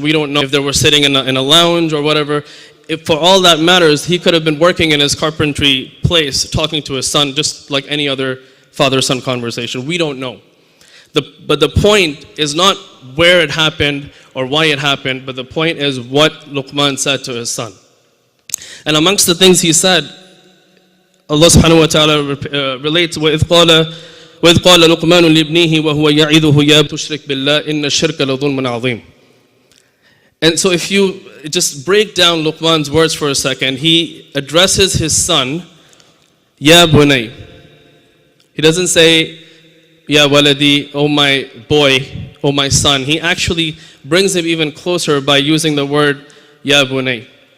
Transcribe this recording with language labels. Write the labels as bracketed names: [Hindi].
[English] We don't know if they were sitting in a lounge or whatever. If for all that matters, he could have been working in his carpentry place, talking to his son, just like any other father-son conversation. We don't know. But the point is not where it happened or why it happened, but the point is what Luqman said to his son. And amongst the things he said, Allah subhanahu wa ta'ala relates, [Arabic] وَإِذْ قَالَ لُقْمَانُ لِابْنِهِ وَهُوَ يَعِذُهُ يَا تُشْرِكْ بِاللَّهِ إِنَّ الشِّرْكَ لَظُلْمٌ عَظِيمٌ. [English] And so if you just break down Luqman's words for a second, he addresses his son, Ya bunay. He doesn't say, Ya waladi, oh my boy, oh my son. He actually brings him even closer by using the word Ya bunay.